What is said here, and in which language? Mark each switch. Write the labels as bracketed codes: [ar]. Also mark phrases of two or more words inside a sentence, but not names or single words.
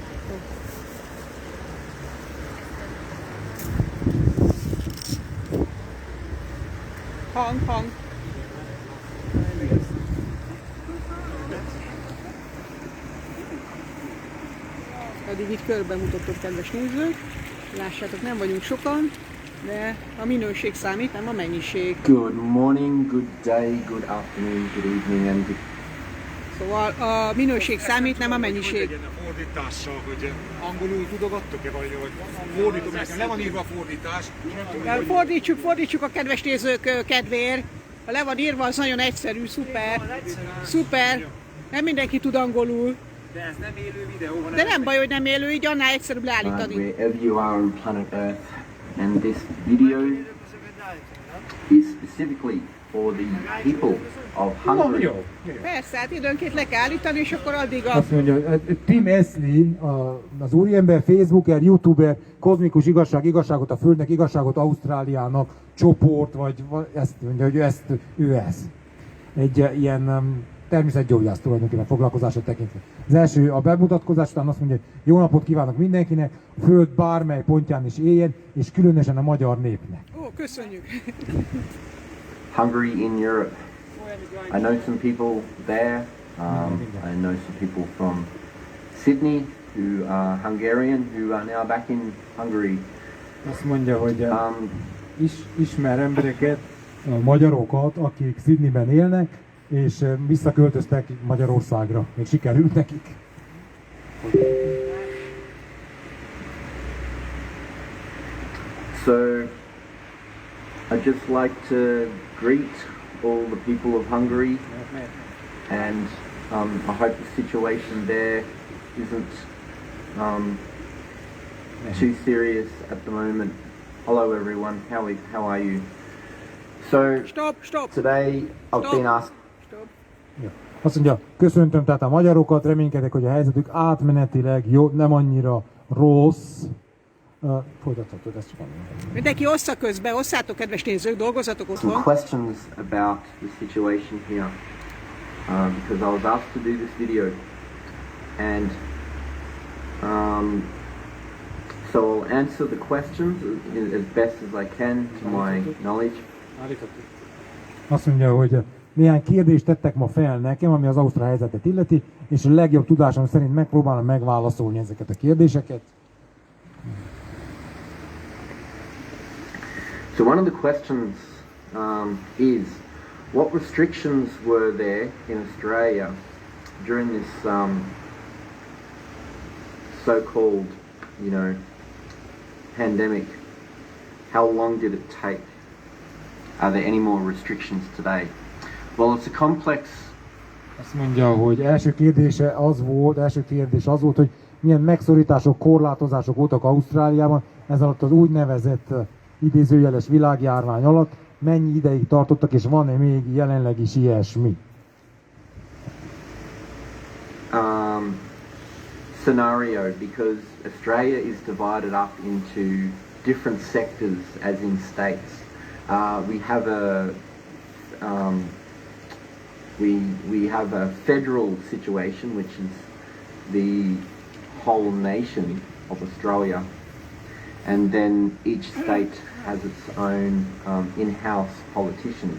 [hu] Hang. Addig így körbe mutatott, kedves nézők. Lássátok, nem vagyunk sokan, de a minőség számít, nem a mennyiség. [en] Good morning, good day, good afternoon, good evening and good... [hu] Szóval a minőség számít, nem a mennyiség. Hogy legyen a fordítással, hogy angolul tudogattok-e, vagy fordítom, nekem le van írva a fordítás. Fordítsuk a kedves nézők kedvéért. Ha le van írva, az nagyon egyszerű, szuper. Nem mindenki tud angolul. De ez nem élő videó, hanem... De nem baj, hogy nem élő, így annál egyszerűbb leállítani. [en] Wherever you are on planet Earth, and this video is specifically for the people of Hungary. [hu] Persze, hát időnként le kell állítani, és akkor addig a... Azt mondja, Tim Emslie, az úriember, Facebooker, YouTuber, kozmikus igazságot a Földnek, igazságot Ausztráliának, csoport, vagy ezt mondja, hogy ő ez. Egy ilyen természetgyógyász tulajdonképpen foglalkozása tekintve. Az első a bemutatkozás után azt mondja, hogy jó napot kívánok mindenkinek, a Föld bármely pontján is éljen, és különösen a magyar népnek. Ó, köszönjük! [en] Hungary in Europe. I know some people there. I know some people from Sydney who are Hungarian, who are now back in Hungary. [hu] Azt mondja, hogy ismer embereket, magyarokat, akik Sydneyben élnek, és visszaköltöztek Magyarországra. Még sikerült nekik. [en] So, I'd just like to greet all the people of Hungary, and I hope the situation there isn't too serious at the moment. Hello everyone, how are you? So, Stop. today I've been asked... [hu] Ja. Azt mondja, köszöntöm tehát a magyarokat, reménykedek, hogy a helyzetük átmenetileg jó, nem annyira rossz. Folytathatod, ezt csak mondom. Mindenki ossza közben, osszátok, kedves nézők, dolgozzatok [en] some [hu] otthon. [en] questions about the situation here, because I was asked to do this video, and so I'll answer the questions as best as I can to my knowledge. [hu] Azt mondja, hogy néhány kérdést tettek ma fel nekem, ami az ausztrál helyzetet illeti, és a legjobb tudásom szerint megpróbálom megválaszolni ezeket a kérdéseket. [en] So one of the questions is, what restrictions were there in Australia during this so-called, pandemic? How long did it take? Are there any more restrictions today? Well, it's a complex... [hu] Azt mondja, hogy első kérdés az volt, hogy milyen megszorítások, korlátozások voltak Ausztráliában, ez alatt az úgynevezett idézőjeles világjárvány alatt, mennyi ideig tartottak, és van-e még jelenleg is ilyesmi? [en] Scenario, because Australia is divided up into different sectors as in states. We have a federal situation, which is the whole nation of Australia, and then each state has its own in-house politicians.